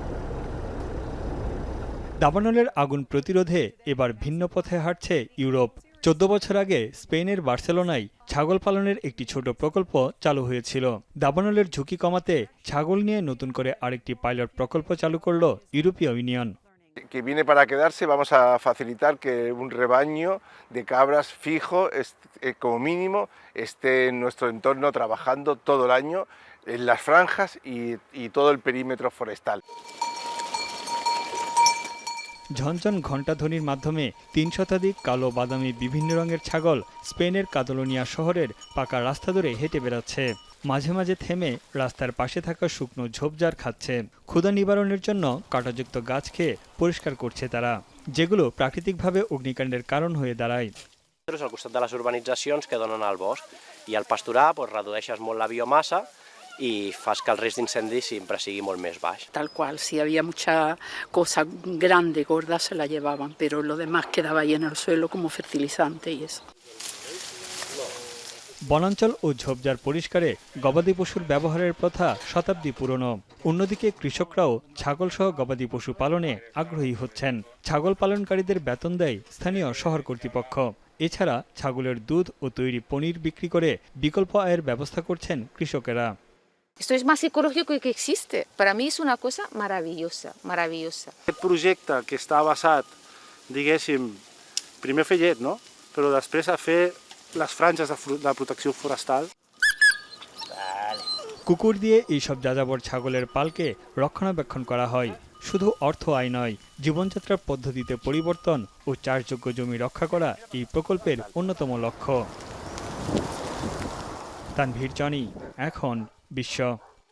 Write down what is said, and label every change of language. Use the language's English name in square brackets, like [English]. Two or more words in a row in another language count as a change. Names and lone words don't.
[Bangla] দাবানলের আগুন প্রতিরোধে এবার ভিন্ন পথে হাঁটছে ইউরোপ। ১৪ বছর আগে স্পেনের বার্সেলোনায় ছাগল পালনের একটি ছোট প্রকল্প চালু হয়েছিল। দাবানলের ঝুঁকি কমাতে ছাগল নিয়ে নতুন করে আরেকটি পাইলট প্রকল্প চালু করল ইউরোপীয় ইউনিয়ন। [Spanish] Que viene para quedarse, vamos a facilitar que un rebaño de cabras fijo, como mínimo, esté en nuestro entorno trabajando todo el año en las franjas y todo el perímetro forestal. [Bangla] ঝনঝন ঘণ্টাধ্বনির মাধ্যমে ৩ শতাধিক কালো বাদামি বিভিন্ন রঙের ছাগল স্পেনের কাতালোনিয়া শহরের পাকা রাস্তা ধরে হেঁটে বেড়াচ্ছে। মাঝে মাঝে থেমে রাস্তার পাশে থাকা শুকনো ঝোপঝাড় খাচ্ছে। ক্ষুধা নিবারণের জন্য কাঁটাযুক্ত গাছ খেয়ে পরিষ্কার করছে তারা, যেগুলো প্রাকৃতিকভাবে অগ্নিকাণ্ডের কারণ hয়ে দাঁড়ায়। [Catalan] Al costat de les urbanitzacions que donen al bosc i al pasturar redueixes molt la biomassa y fas que el risc d'incendi sempre sigui molt més baix. [Spanish] Tal cual, si había mucha cosa grande, gorda, se la llevaban, pero lo demás quedaba ahí en el suelo como fertilizante y eso. [Bangla] বনাঞ্চল ও ঝোপঝাড় পরিষ্কারে গবাদি পশুর ব্যবহারের প্রথা শতাব্দী পুরনো। অন্যদিকে কৃষকরাও ছাগলসহ গবাদি পশু পালনে আগ্রহী হচ্ছেন। ছাগল পালনকারীদের বেতন দেয় স্থানীয় শহর কর্তৃপক্ষ। এছাড়া ছাগলের দুধ ও তৈরি পনির বিক্রি করে বিকল্প আয়ের ব্যবস্থা করছেন কৃষকেরা। [Spanish] Esto es más ecológico que existe. Para mí es una cosa maravillosa, maravillosa. [Catalan] Aquest projecte que està basat, diguéssim, primer fer llet, no? Però després a fer les franges de protecció forestal. [Bangla] কুকুর দিয়ে এইসব যাযাবর ছাগলের পালকে রক্ষণাবেক্ষণ করা হয়। শুধু অর্থ আয় নয়, জীবনযাত্রার পদ্ধতিতে পরিবর্তন ও চাষযোগ্য জমি রক্ষা করা এই প্রকল্পের অন্যতম লক্ষ্য। তানভীর জনি, এখন বিশ্ব।